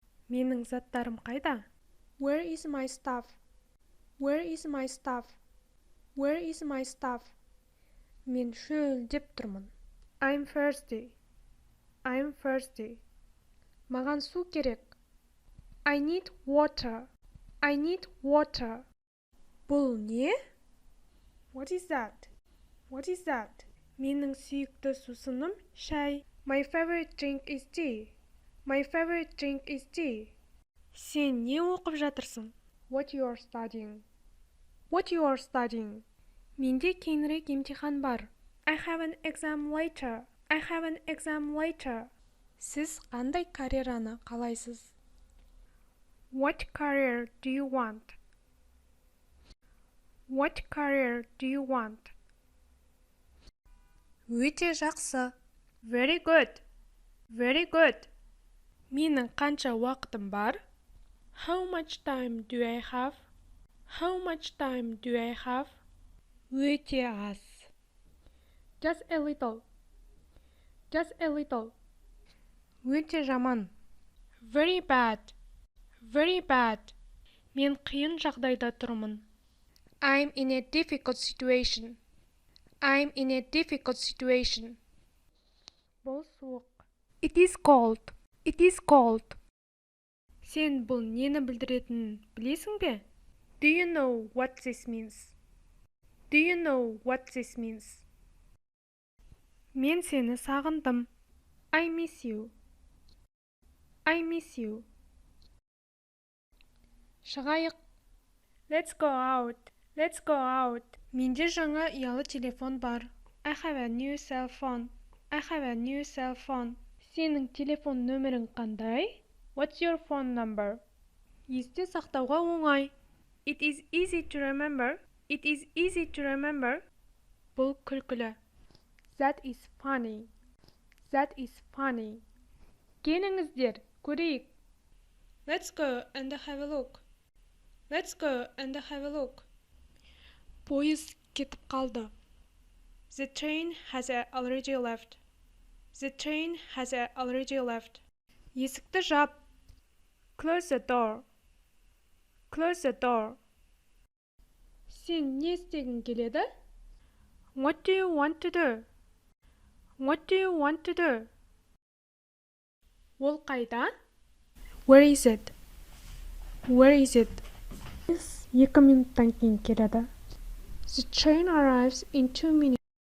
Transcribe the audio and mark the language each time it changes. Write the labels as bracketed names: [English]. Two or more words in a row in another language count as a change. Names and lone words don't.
[Kazakh] Менің заттарым қайда? [English] Where is my stuff? Where is my stuff? Where is my stuff? [Kazakh] Мен шөлдеп тұрмын. [English] I'm thirsty. I'm thirsty. [Kazakh] Маған су керек. [English] I need water. I need water. [Kazakh] Бұл не? [English] What is that? What is that? [Kazakh] Менің сүйікті сусыным шай. [English] My favorite drink is tea. My favorite drink is tea. [Kazakh] Сен не оқып жатырсың? [English] What you are studying? What you are studying? [Kazakh] Менде кейінірек емтихан бар. [English] I have an exam later. I have an exam later. [Kazakh] Сіз қандай карьераны қалайсыз? [English] What career do you want? What career do you want? [Kazakh] Өте жақсы. [English] Very good. Very good. [Kazakh] Менің қанша уақытым бар? [English] How much time do I have? How much time do I have? [Kazakh] Өте аз. [English] Just a little. Just a little. [Kazakh] Өте жаман. [English] Very bad. Very bad. [Kazakh] Мен қиын жағдайда тұрмын. [English] I'm in a difficult situation. I'm in a difficult situation. [Kazakh] Бұл суық. [English] It is cold. It is cold. [Kazakh] Сен бұл нені білдіретінін білесің бе? [English] Do you know what this means? Do you know what this means? [Kazakh] Мен сені сағындым. [English] I miss you. I miss you. Шығайық. Let's go out. Let's go out. [Kazakh] Менде жаңа ұялы телефон бар. [English] I have a new cell phone. I have a new cell phone. [Kazakh] Сенің телефон нөмірің қандай? [English] What's your phone number? [Kazakh] Есте сақтауға оңай. [English] It is easy to remember. It is easy to remember. [Kazakh] Бұл күлкілі. [English] That is funny. That is funny. [Kazakh] Келіңіздер, көрейік. [English] Let's go and have a look. Let's go and have a look. [Kazakh] Пойыз кетіп қалды. [English] The train has already left. The train has already left. [Kazakh] Есікті жап. [English] Close the door. Close the door. [Kazakh] Сен не істегің келеді? [English] What do you want to do? What do you want to do? [Kazakh] Ол қайда? [English] Where is it? Where is it? [Kazakh] 2 минуттан кейін келеді. [English] The train arrives in 2 minutes.